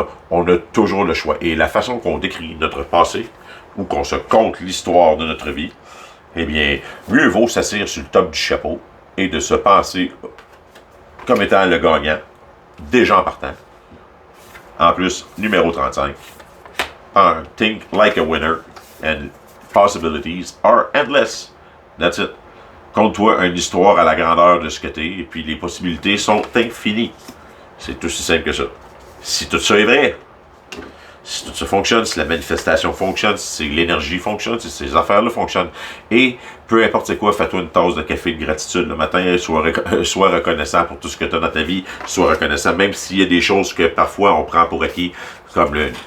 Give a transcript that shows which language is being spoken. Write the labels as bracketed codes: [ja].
[fr] On a toujours le choix. Et la façon qu'on décrit notre passé ou qu'on se conte l'histoire de notre vie, eh bien, mieux vaut s'asseoir sur le top du chapeau et de se penser comme étant le gagnant, déjà en partant. En plus, numéro 35. [en] Think like a winner and possibilities are endless. That's it. [fr] Compte-toi une histoire à la grandeur de ce que t'es, et puis les possibilités sont infinies. C'est aussi simple que ça. Si tout ça est vrai, si tout ça fonctionne, si la manifestation fonctionne, si l'énergie fonctionne, si ces affaires-là fonctionnent, et peu importe c'est quoi, fais-toi une tasse de café de gratitude le matin, sois reconnaissant pour tout ce que tu as dans ta vie, sois reconnaissant, même s'il y a des choses que parfois on prend pour acquis, comme le...